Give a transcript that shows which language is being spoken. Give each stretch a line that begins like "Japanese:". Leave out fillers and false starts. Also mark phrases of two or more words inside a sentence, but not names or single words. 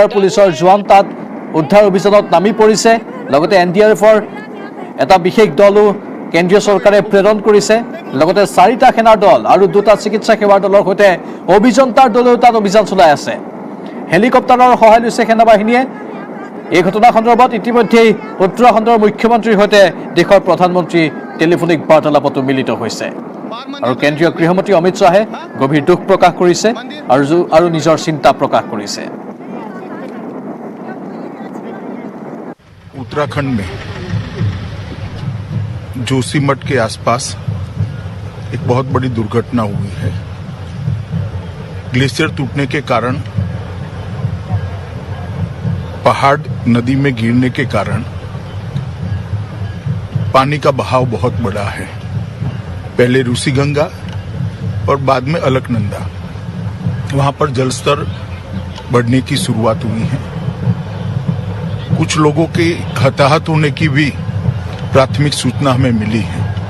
Assamese: পুলিচৰ জোৱান তাত উদ্ধাৰ অভিযানত নামি পৰিছে লগতে এনডিআৰএফৰ এটা বিশেষ দলো কেন্দ্ৰীয় চৰকাৰে প্ৰেৰণ কৰিছে লগতে 4টা সেনাৰ দল আৰু 2টা চিকিৎসা সেৱাৰ দলৰ সৈতে অভিযন্তাৰ দলেও তাত অভিযান চলাই আছে হেলিকপ্টাৰৰ সহায় লৈছে সেনাবাহিনীয়ে এই ঘটনা সন্দৰ্ভত ইতিমধ্যে উত্তৰাখণ্ডৰ মুখ্যমন্ত্ৰীৰ সৈতে দেশৰ প্ৰধানমন্ত্ৰী টেলিফোনিক বাৰ্তালাপতো মিলিত হৈছে আৰু কেন্দ্ৰীয় গৃহমন্ত্ৰী অমিত শাহে গভীৰ দুখ প্ৰকাশ কৰিছে আৰু নিজৰ চিন্তা প্ৰকাশ কৰিছে
Hindi: उत्तराखंड में जोशीमठ के आसपास एक बहुत बड़ी दुर्घटना हुई है ग्लेशियर टूटने के कारण पहाड़ नदी में गिरने के कारण पानी का बहाव बहुत बड़ा है पहले रूसी गंगा और बाद में अलकनंदा वहां पर जलस्तर बढ़ने की शुरुआत हुई है कुछ लोगों के हताहत होने की भी प्राथमिक सूचना हमें मिली है